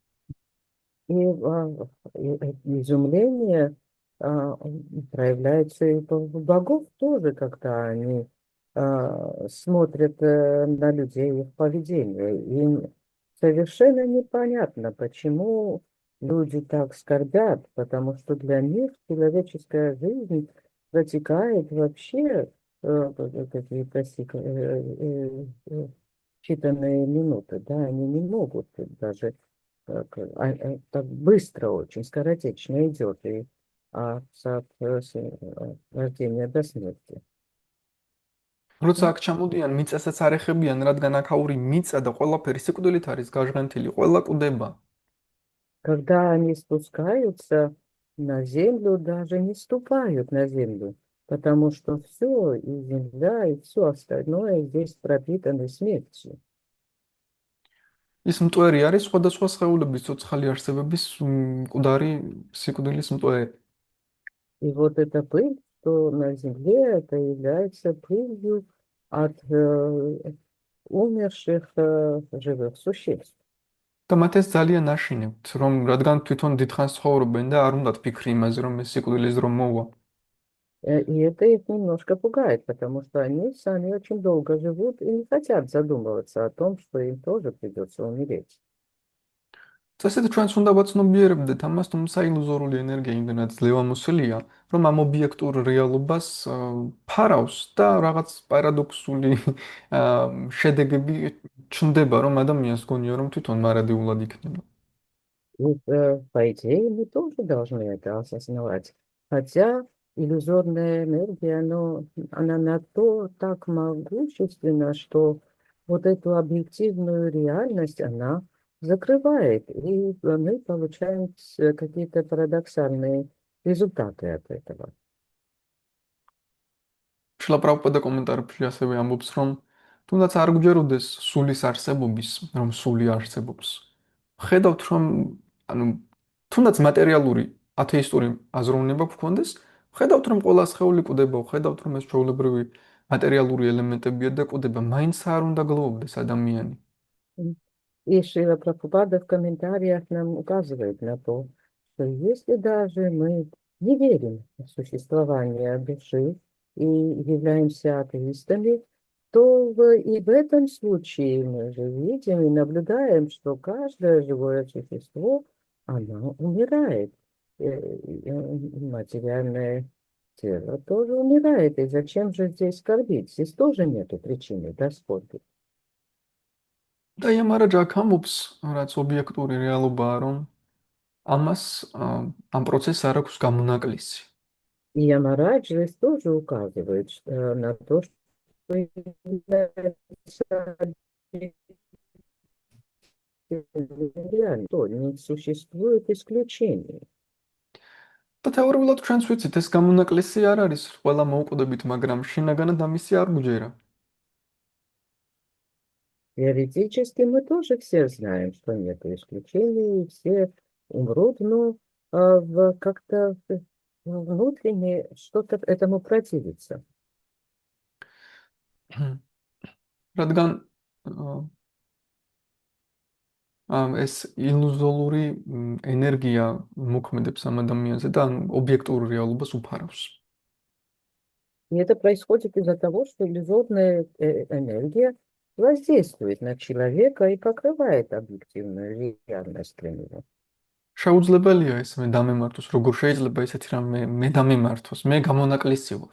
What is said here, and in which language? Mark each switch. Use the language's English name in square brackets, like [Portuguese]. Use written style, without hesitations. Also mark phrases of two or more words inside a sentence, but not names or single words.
[Russian] Изумление проявляется и у богов тоже, когда они смотрят на людей, их поведение. Им совершенно непонятно, почему люди так скорбят, потому что для них человеческая жизнь протекает вообще какие-то считанные минуты, да, они не могут даже так быстро очень, скоротечно идет, и рождения до смерти. [Georgian] როცა აქ ჩამოდიან, მიწასაც არ ეხებიან, რადგან აქაური მიწა და ყველაფერი სიკვდილით არის გაჟღენთილი, ყველა კვდება. [Russian] Когда они спускаются на землю, даже не ступают на землю, потому что все, и земля, и все остальное здесь пропитано смертью. [Georgian] ის მტვერი არის სხვადასხვა სხეულების ცოცხალი არსებების მკვდარი სიკვდილის მტვერი. [Russian] И вот эта пыль, что на земле, это является пылью от умерших живых существ. [Georgian] და მათ ეს ძალიან აშინებთ, რომ რადგან თვითონ დიდხანს ცხოვრობენ და არ უნდათ ფიქრი იმაზე, რომ ეს სიკვდილის დრო მოვა. [Russian] И это их немножко пугает, потому что они сами очень долго живут и не хотят задумываться о том, что им тоже придется умереть. [Georgian] წესით ჩვენც უნდა ვაცნობიერებდეთ ამას, თუმცა ილუზორული ენერგია იმდენად ძლევამოსილია, რომ ამ ობიექტურ რეალობას ფარავს და რაღაც პარადოქსული შედეგები ჩნდება, რომ ადამიანს გონია, რომ თვითონ მარადიულად იქნება. [Russian] И, по идее, мы тоже должны это осознавать. Хотя иллюзорная энергия, она на то так могущественна, что вот эту объективную реальность она закрывает, и мы получаем какие-то парадоксальные результаты от этого. [Georgian] შლაპრაპადა კომენტარებში ასევე ამბობს, რომ თუნდაც არ გვჯეროდეს სულის არსებობის, რომ სული არსებობს. ხედავთ, რომ ანუ თუნდაც მატერიალური ათეისტური აზროვნება გქონდეს, ხედავთ, რომ ყველა სხეული კვდება, ხედავთ, რომ ეს ჩვეულებრივი მატერიალური ელემენტებია და კვდება, მაინც არ უნდა გლოვდეს ადამიანი. [Russian] И Шрила Прабхупада в комментариях нам указывает на то, что если даже мы не верим в существование души и являемся атеистами, то и в этом случае мы же видим и наблюдаем, что каждое живое существо, оно умирает. И материальное тело тоже умирает. И зачем же здесь скорбить? Здесь тоже нету причины для скорби. [Georgian] და იამარაჯა აქ ამბობს, რაც ობიექტური რეალობაა, რომ ამას ამ პროცესს არ აქვს გამონაკლისი. [Russian] И Ямарадж здесь тоже указывает на то, что является реально, то не существует исключений. [Georgian] და თეორიულად ჩვენც ვიცით, ეს გამონაკლისი არ არის ყველა მოუკვდებით, მაგრამ შინაგანად ამისი არ გუჯერა. [Russian] Теоретически мы тоже все знаем, что нет исключений, и все умрут, но как-то внутренне что-то этому противится. [Georgian] რადგან აა, ეს ილუზორული ენერგია მოქმედებს ამ ადამიანზე და ან ობიექტურ რეალობას უფარავს. [Russian] И это происходит из-за того, что иллюзорная энергия воздействует на человека и покрывает объективную реальность для него. [Georgian] შეუძლებელია ეს მე დამემართოს, როგორ შეიძლება ესეთი რამე მე დამემართოს, მე გამონაკლისი ვარ.